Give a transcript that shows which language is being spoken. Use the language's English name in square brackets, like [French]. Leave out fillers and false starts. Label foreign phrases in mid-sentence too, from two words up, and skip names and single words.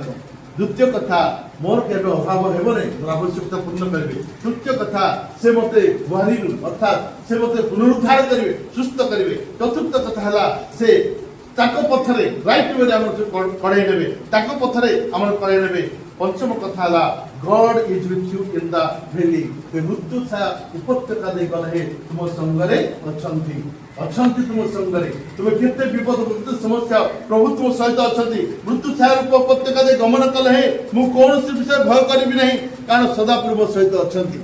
[Odia] ଦ୍ୱିତୀୟ କଥା, ମୋର କେବେ ଅଭାବ ହେବ ନାହିଁ, ମୋର ଆବଶ୍ୟକତା ପୂର୍ଣ୍ଣ କରିବେ। ତୃତୀୟ କଥା, ସେ ମୋତେ ଗୁହାରିରୁ ଅର୍ଥାତ୍ ସେ ମୋତେ ପୁନରୁଦ୍ଧାର କରିବେ, ସୁସ୍ଥ କରିବେ। ଚତୁର୍ଥ କଥା ହେଲା ସେ ତାଙ୍କ ପଥରେ [English] right way [Odia] ଆମର କଢେଇ ନେବେ, ତାଙ୍କ ପଥରେ ଆମର କଢେଇ ନେବେ। ପଞ୍ଚମ କଥା ହେଲା [English] God is with you in the valley, [Odia] ମୃତ୍ୟୁ ଛାୟା ଉପତ୍ୟକା ଦେଇ ଗଲେ ତୁମ ସଙ୍ଗରେ ଅଛନ୍ତି ତୁମ ସଙ୍ଗରେ। ତୁମେ କେତେ ବିପଦ, କେତେ ସମସ୍ୟା, ପ୍ରଭୁ ତୁମ ସହିତ ଅଛନ୍ତି। ମୃତ୍ୟୁ ଛାୟା ଉପତ୍ୟକା ଦେଇ ଗମନ କଲେ ମୁଁ କୌଣସି ବିଷୟ ଭୟ କରିବି ନାହିଁ, କାରଣ ସଦାପ୍ରଭୁ ମୋ ସହିତ ଅଛନ୍ତି।